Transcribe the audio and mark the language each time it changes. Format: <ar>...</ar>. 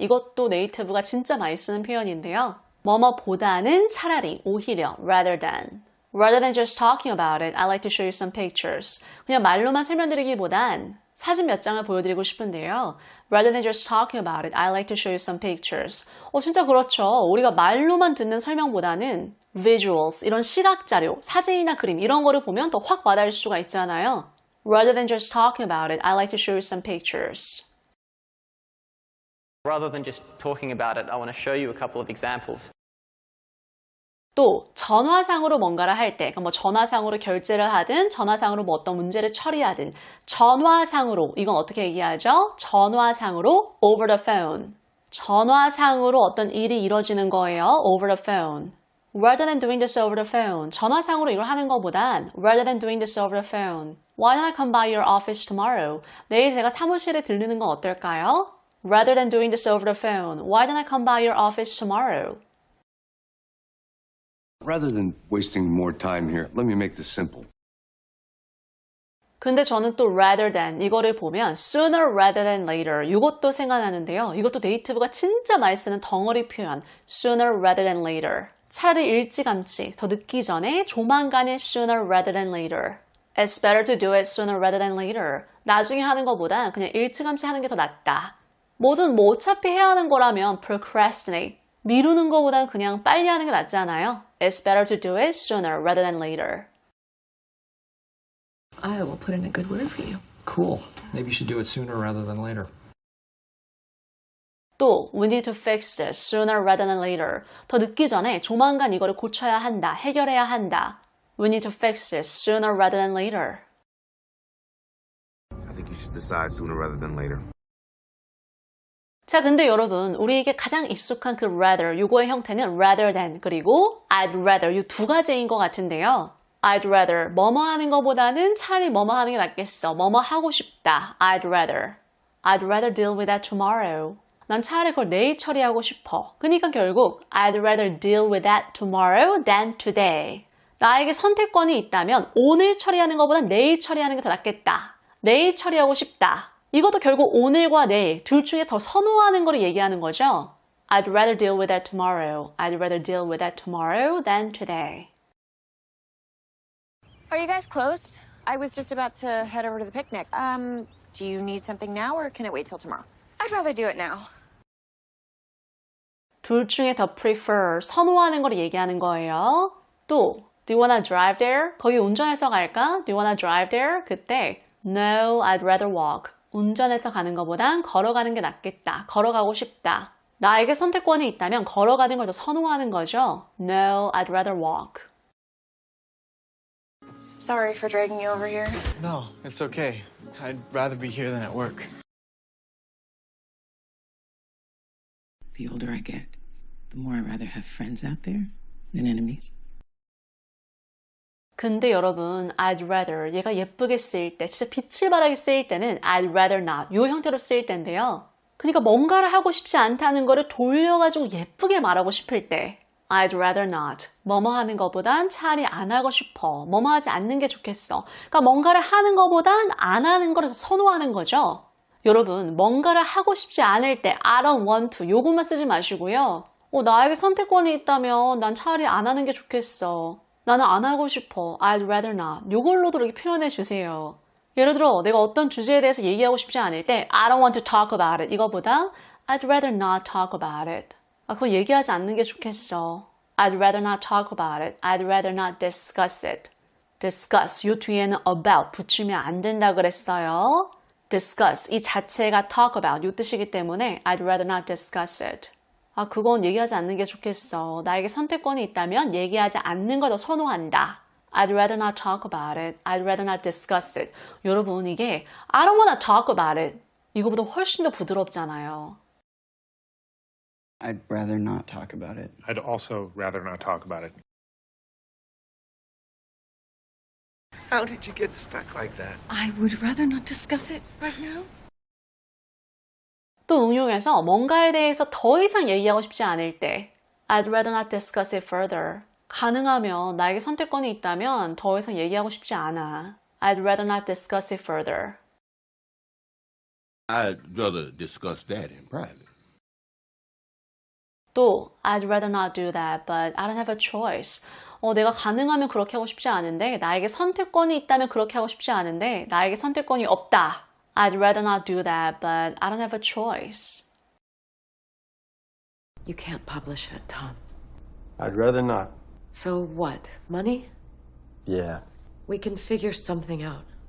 <ko>이것도 네이티브가 진짜 많이 쓰는 표현인데요. 뭐뭐보다는 차라리, 오히려,</ko> <en>rather than. Rather than just talking about it, I'd like to show you some pictures.</en> <ko>그냥 말로만 설명드리기보단 사진 몇 장을 보여드리고 싶은데요.</ko> <en>Rather than just talking about it, I'd like to show you some pictures.</en> <ko>진짜 그렇죠. 우리가 말로만 듣는 설명보다는 visuals, 이런 시각자료, 사진이나 그림 이런 거를 보면 더 확 와닿을 수가 있잖아요.</ko> <en>Rather than just talking about it, I'd like to show you some pictures. Rather than just talking about it, I want to show you a couple of examples.</en> <ko>또 전화상으로 뭔가를 할 때, 뭐 전화상으로 결제를 하든 전화상으로 뭐 어떤 문제를 처리하든 전화상으로, 이건 어떻게 얘기하죠? 전화상으로</ko> <en>over the phone.</en> <ko>전화상으로 어떤 일이 이루어지는 거예요.</ko> <en>over the phone. Rather than doing this over the phone.</en> <ko>전화상으로 이걸 하는 것보단</ko> <en>rather than doing this over the phone. Why don't I come by your office tomorrow?</en> <ko>내일 제가 사무실에 들르는 건 어떨까요?</ko> <en>Rather than doing this over the phone. Why don't I come by your office tomorrow? Rather than wasting more time here, let me make this simple.</en> <ko>근데 저는 또 rather than 이거를 보면</ko> <en>sooner rather than later</en> <ko>이것도 생각나는데요. 이것도 네이티브가 진짜 많이 쓰는 덩어리 표현</ko> <en>sooner rather than later.</en> <ko>차라리 일찌감치, 더 늦기 전에 조만간에</ko> <en>sooner rather than later. It's better to do it sooner rather than later.</en> <ko>나중에 하는 것보다 그냥 일찌감치 하는 게 더 낫다. 뭐든 뭐 어차피 해야 하는 거라면 procrastinate. 미루는 것보단 그냥 빨리 하는 게 낫잖아요.</ko> <en>It's better to do it sooner rather than later. I will put in a good word for you. Cool. Maybe you should do it sooner rather than later. 또 we need to fix this sooner rather than later.</en> <ko>더 늦기 전에 조만간 이거를 고쳐야 한다, 해결해야 한다.</ko> <en>We need to fix this sooner rather than later. I think you should decide sooner rather than later.</en> <ko>자, 근데 여러분, 우리에게 가장 익숙한 그 rather, 요거의 형태는 rather than, 그리고 I'd rather, 이 두 가지인 것 같은데요. I'd rather, 뭐뭐 하는 것보다는 차라리 뭐뭐 하는 게 낫겠어. 뭐뭐 하고 싶다. I'd rather.</ko> <en>I'd rather deal with that tomorrow.</en> <ko>난 차라리 그걸 내일 처리하고 싶어. 그러니까 결국</ko> <en>I'd rather deal with that tomorrow than today.</en> <ko>나에게 선택권이 있다면 오늘 처리하는 것보다 내일 처리하는 게 더 낫겠다. 내일 처리하고 싶다. 이것도 결국 오늘과 내일 둘 중에 더 선호하는 거를 얘기하는 거죠.</ko> <en>I'd rather deal with that tomorrow. I'd rather deal with that tomorrow than today. Are you guys close? I was just about to head over to the picnic. Do you need something now or can it wait till tomorrow? I'd rather do it now.</en> <ko>둘 중에 더 prefer, 선호하는 걸 얘기하는 거예요.</ko> <en>또, do you wanna drive there?</en> <ko>거기 운전해서 갈까?</ko> <en>Do you wanna drive there?</en> <ko>그때,</ko> <en>no, I'd rather walk.</en> <ko>운전해서 가는 것보단 걸어가는 게 낫겠다. 걸어가고 싶다. 나에게 선택권이 있다면 걸어가는 걸 더 선호하는 거죠.</ko> <en>No, I'd rather walk. Sorry for dragging you over here. No, it's okay. I'd rather be here than at work. The older I get, the more I'd rather have friends out there than enemies.</en> <ko>근데 여러분, I'd rather, 얘가 예쁘게 쓰일 때, 진짜 빛을 발하게 쓰일 때는 I'd rather not, 이 형태로 쓰일 때인데요. 그러니까 뭔가를 하고 싶지 않다는 거를 돌려가지고 예쁘게 말하고 싶을 때 I'd rather not, 뭐뭐 하는 것보단 차라리 안 하고 싶어, 뭐뭐 하지 않는 게 좋겠어. 그러니까 뭔가를 하는 것보단 안 하는 걸 선호하는 거죠. 여러분, 뭔가를 하고 싶지 않을 때 I don't want to, 요것만 쓰지 마시고요. 나에게 선택권이 있다면 난 차라리 안 하는 게 좋겠어. 나는 안 하고 싶어. I'd rather not. 요걸로도 이렇게 표현해 주세요. 예를 들어 내가 어떤 주제에 대해서 얘기하고 싶지 않을 때</ko> <en>I don't want to talk about it. 이거보다 I'd rather not talk about it.</en> <ko>그거 얘기하지 않는 게 좋겠어.</ko> <en>I'd rather not talk about it. I'd rather not discuss it.</en> <ko>discuss, 요 뒤에는 about 붙이면 안 된다 그랬어요. discuss, 이 자체가 talk about, 요 뜻이기 때문에</ko> <en>I'd rather not discuss it.</en> <ko>그건 얘기하지 않는 게 좋겠어. 나에게 선택권이 있다면 얘기하지 않는 걸 더 선호한다.</ko> <en>I'd rather not talk about it. I'd rather not discuss it.</en> <ko>여러분, 이게</ko> <en>I don't want to talk about it.</en> <ko>이거보다 훨씬 더 부드럽잖아요.</ko> <en>I'd rather not talk about it. I'd also rather not talk about it. How did you get stuck like that? I would rather not discuss it right now.</en> <ko>또 응용해서 뭔가에 대해서 더 이상 얘기하고 싶지 않을 때</ko> <en>I'd rather not discuss it further.</en> <ko>가능하면 나에게 선택권이 있다면 더 이상 얘기하고 싶지 않아.</ko> <en>I'd rather not discuss it further. I'd rather discuss that in private. 또 I'd rather not do that, but I don't have a choice.</en> <ko>내가 가능하면 그렇게 하고 싶지 않은데 나에게 선택권이 있다면 그렇게 하고 싶지 않은데 나에게 선택권이 없다.</ko> <en>I'd rather not do that, but I don't have a choice. You can't publish it, Tom. I'd rather not. So what? Money? Yeah. We can figure something out.</en>